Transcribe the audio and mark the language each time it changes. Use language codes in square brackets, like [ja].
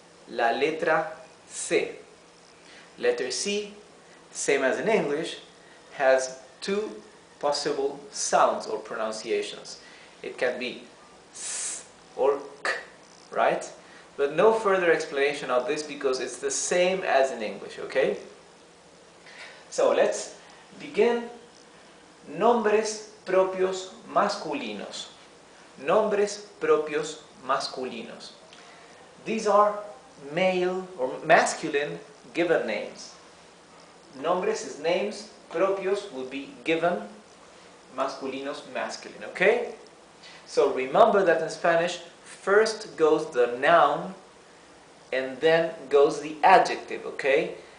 [es] La letra C. [en] Letter C, same as in English, has two possible sounds or pronunciations. It can be S or K, right? But no further explanation of this because it's the same as in English, okay? So let's begin. [es] Nombres propios masculinos. Nombres propios masculinos. [en] These are male or masculine given names. Nombres is names, propios would be given, masculinos masculine, okay? So remember that in Spanish first goes the noun and then goes the adjective, okay?